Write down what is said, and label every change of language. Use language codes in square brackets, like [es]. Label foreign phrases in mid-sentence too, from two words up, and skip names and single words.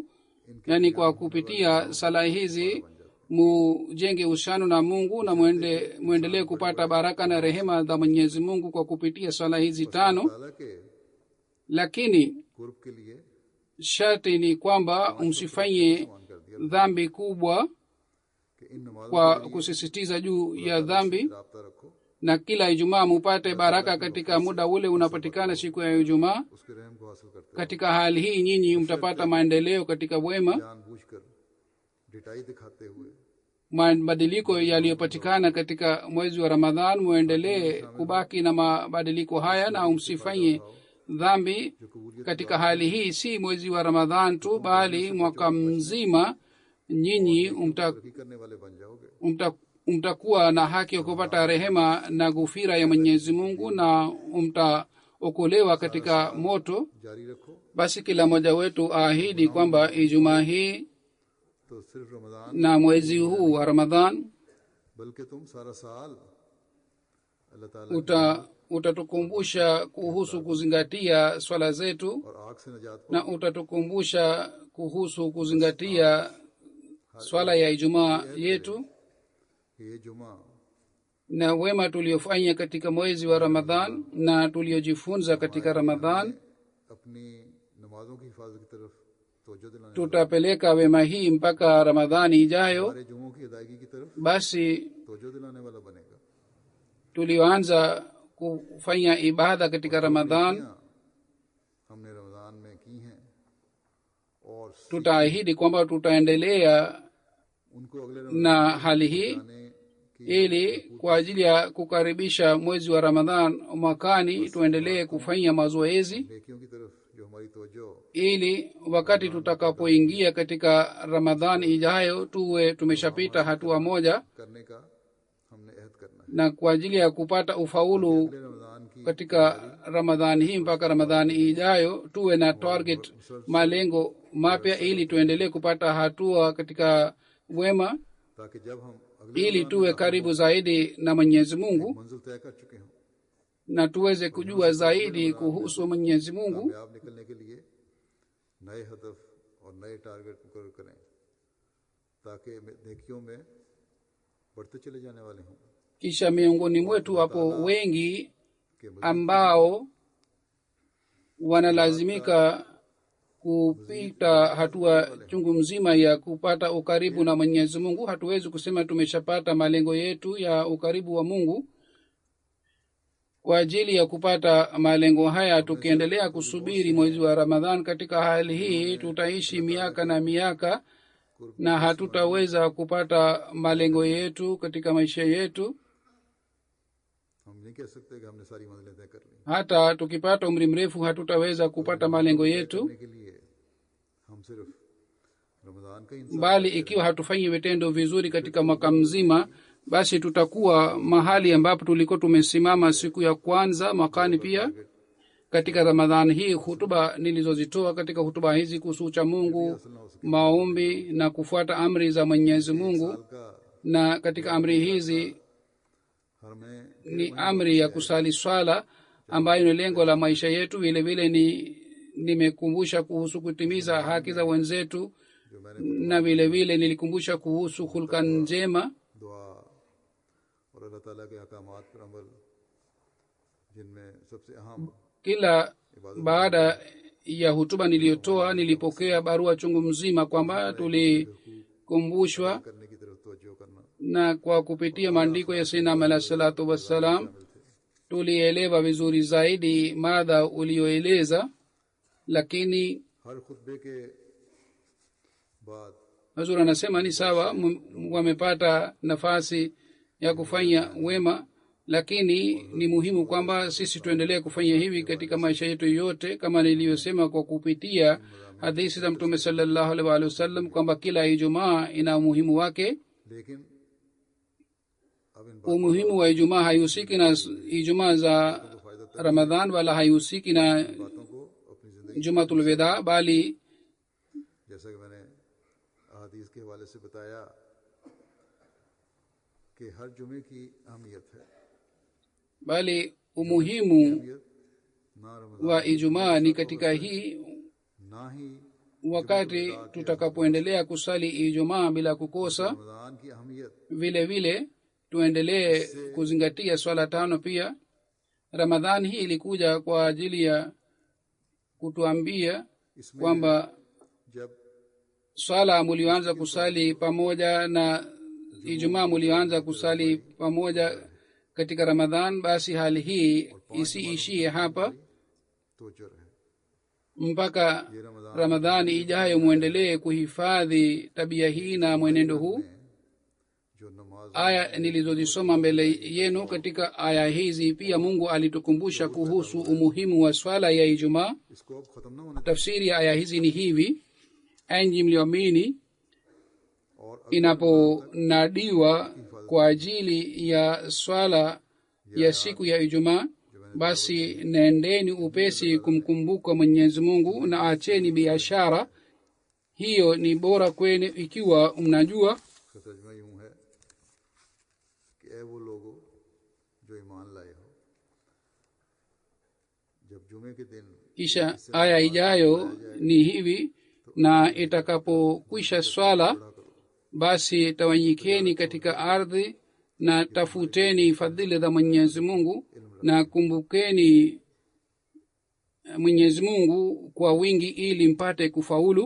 [sw] Yani kwa kupitia sala hizi mujenge uhusiano na Mungu na muendelee kupata baraka na rehema za Mwenyezi Mungu kwa kupitia sala hizi 5. Lakini sharti ni kwamba msifanye dhambi kubwa [ur] کہ ان نمازوں [sw] kwa kusisitiza juu ya dhambi, [ur] رابطہ رکھو, [sw] na kila ijumaa mupate baraka katika muda ule unapatikana siku ya ijumaa. [ur] اس کے رحم کو حاصل کرتے [sw] Katika hali hii nyinyi mtapata maendeleo katika wema. [ur] جان بوجھ کر ڈھٹائی دکھاتے ہوئے [sw] Mabadiliko yaliyopatikana katika mwezi wa Ramadhan, muendelee kubaki na mabadiliko haya na msifanye dhambi katika hali hii. Si mwezi wa Ramadhan tu, bali mwaka mzima nyinyi [ur] ترقی کرنے والے بن جاؤ گے. [sw] mtakuwa na haki ya kupata rehema na ghufira ya Mwenyezi Mungu, na mtaokolewa katika moto. [ur] جاری رکھو [sw] Basi kila mmoja wetu aahidi kwamba ijumaa hii [ur] تو صرف رمضان [sw] na mwezi huu wa Ramadhan [ur] بلکہ تم سارا سال اللہ تعالیٰ [sw] utatukumbusha kuhusu kuzingatia swala zetu, [ur] اور آگ سے نجات [sw] na utatukumbusha kuhusu kuzingatia swala ya ijumaa yetu [ur] کہ یہ جمعہ [sw] na wema tuliofanya katika mwezi wa Ramadhan na tuliojifunza katika Ramadhan. [ur] اپنی نمازوں کی حفاظت کی طرف توجہ دلانے [sw] Tutapeleka wema hii mpaka Ramadhani ijayo. [ur] ہمارے جمعوں کی ادائیگی کی طرف [sw] Basi [ur] توجہ دلانے والا بنے گا. [sw] tulioanza kufanya ibada katika Ramadhan, [ur] ہم نے رمضان میں کی ہیں اور [sw] tutaahidi kwamba tutaendelea [ur] ان کو اگلے [sw] na hali hii [ur] رمضان کی [sw] ili kwa ajili ya kukaribisha mwezi wa Ramadhan mwakani tuendelee kufanya mazoezi, [ur] نیکیوں کی طرف جو ہماری توجہ [sw] ili wakati tutakapoingia katika Ramadhan ijayo tuwe tumeshapita hatua moja, [ur] کرنے کا ہم نے عہد کرنا ہے. [sw] na kwa ajili ya kupata ufaulu [ur] اگلے رمضان کی [sw] katika Ramadhani hii mpaka Ramadhani ijayo tuwe na target, malengo mapya, ili tuendelee kupata hatua katika wema, [ur] تاکہ جب ہم اگلے [sw] ili tuwe karibu zaidi na Mwenyezi Mungu [ur] منزل طے کر چکے ہوں, [sw] na tuweze kujua zaidi kuhusu Mwenyezi Mungu, [ur] کامیاب نکلنے کے لیے نئے ہدف اور نئے ٹارگٹ مقرر کریں تاکہ نیکیوں میں بڑھتے چلے جانے والے ہوں. [sw] kisha miongoni mwetu wapo wengi [ur] کہ مزید [sw] ambao wanalazimika kupita hatua chungu mzima ya kupata ukaribu na Mwenyezi Mungu. Hatuwezi kusema tumeshapata malengo yetu ya ukaribu wa Mungu. Kwa ajili ya kupata malengo haya, tukiendelea kusubiri mwezi wa Ramadhan, katika hali hii tutaishi miaka na miaka na hatutaweza kupata malengo yetu katika maisha yetu. [ur] ہم نہیں کہہ سکتے کہ ہم نے ساری منزلیں طے کر لی. [sw] Hata tukipata umri mrefu hatutaweza kupata malengo yetu, [ur] کرنے کے لیے ہم صرف رمضان کا انتظار [sw] bali ikiwa hatufanyi vitendo vizuri katika mwaka mzima, basi tutakuwa mahali ambapo tulikuwa tumesimama siku ya kwanza mwakani. Pia katika Ramadhani hii, hutuba nilizozitoa katika hutuba hizi kuhusu ucha Mungu, maombi na kufuata amri za Mwenyezi Mungu, [ur] का [sw] na katika amri hizi [ur] हमें [sw] ni amri ya kusali swala ambayo ni lengo la maisha yetu. Vile vile nimekumbusha kuhusu kutimiza haki za wenzetu, [ur] جو میں نے [sw] na vile vile nilikumbusha kuhusu hulka njema. [ur] دعا اور اللہ تعالیٰ کے احکامات پر عمل، جن میں سب سے اہم [sw] Kila baada ya hutuba niliyotoa, nilipokea barua chungu mzima kwamba tulikumbushwa, [ur] کرنے کی طرف توجہ کرنا [sw] na kwa kupitia maandiko ya Sayyidina [ar] alayhi salatu wassalam [sw] tulielewa vizuri zaidi mada ulioeleza. Lakini [ur] ہر خطبے کے بعد [sw] Hazur anasema ni sawa, wamepata nafasi ya kufanya wema, lakini ni muhimu kwamba sisi tuendelee kufanya hivi katika maisha yetu yote, kama niliyosema kwa kupitia hadithi za Mtume [ar] sallallahu alaihi wasallam [sw] kwamba kila Ijumaa ina umuhimu wake. [ur] لیکن اب ان [sw] Umuhimu wa Ijumaa haihusiki na Ijumaa za Ramadhan, wala haihusiki na [ur] باتوں کو اپنی زندگی, [sw] Jumatul Wida, bali [ur] جیسا کہ میں نے احادیث کے حوالے سے بتایا کہ ہر جمعے کی اہمیت ہے. [sw] umuhimu [ur] اہمیت نہ رمضان [sw] wa Ijumaa ni katika hii, [ur] نہ ہی [sw] wakati tutakapoendelea kusali Ijumaa bila kukosa, [ur] رمضان کی اہمیت [sw] vile vile tuendelee kuzingatia swala tano pia. Ramadhani hii ilikuja kwa ajili ya kutuambia kwamba [ur] जब [sw] swala mulioanza kusali pamoja na ijumaa mulioanza kusali pamoja katika ramadhan, basi hali hii isiishie hapa [ur] توجہ رہے [sw] mpaka ramadhani ijayo mwendelee kuhifadhi tabia hii na mwenendo huu. [ur] جو نماز [sw] aya nilizozisoma mbele yenu, katika aya hizi pia mungu alitukumbusha kuhusu umuhimu wa swala ya ijumaa. [ur] اس کو اب ختم نہ ہونے [sw] tafsiri ya aya hizi ni hivi: enyi mlioamini, [ur] और [sw] inaponadiwa kwa ajili ya swala ya siku ya ijumaa, basi nendeni upesi kumkumbuka mwenyezi mungu na acheni biashara. hiyo ni bora kwenu ikiwa mnajua. [ur] اس کا ترجمہ یوں ہے کہ اے وہ لوگو جو ایمان لائے ہو، جب جمعے کے دن [sw] kisha aya ijayo ni hivi: na itakapokwisha swala, basi tawanyikeni katika ardhi na tafuteni fadhili za mwenyezi mungu na kumbukeni mwenyezi mungu kwa wingi ili mpate kufaulu.